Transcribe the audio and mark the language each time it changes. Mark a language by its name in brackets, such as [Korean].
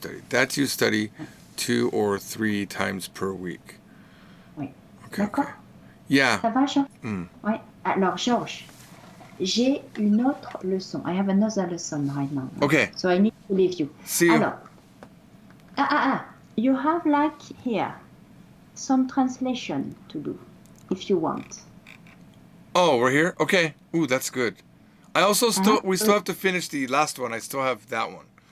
[English] That you study 2 or 3 times per week. [French] Oui. [English] Okay. [French] D'accord? [English] Yeah. [French] Ça va, Georges? Mm. Oui. Alors, Georges, j'ai une autre leçon. [English] I have another lesson right now. Okay. So I need to leave you. See you. Alors, you have like here some translation to do if you want. Oh, we're here? Okay. Ooh, that's good. I also we still have to finish the last one. I still have that one.